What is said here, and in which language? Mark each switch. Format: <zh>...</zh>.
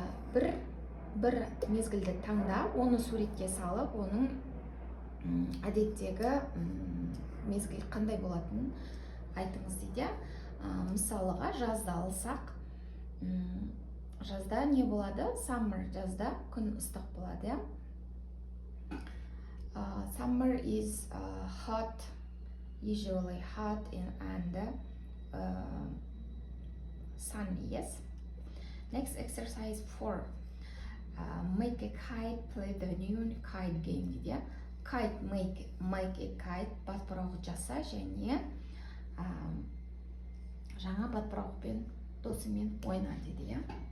<kk>Бір мезгілді таңда, оны суретке салып, оның әдеттегі мезгіл қандай болатынын айтыңыз дейді. Мысалыға жазда алсақ, жазда не болады?</kk> <en>Summer,</en> <kk>жазда күн ыстық болады,</kk> <en>Summer is hot, usually hot and sunny, yes. Next exercise 4. Make a kite, play the new kite game дейді. Kite, make a kite,</en> <kk>батпырауық жаса және жаңа батпырауықпен досымен ойна дейді.</kk>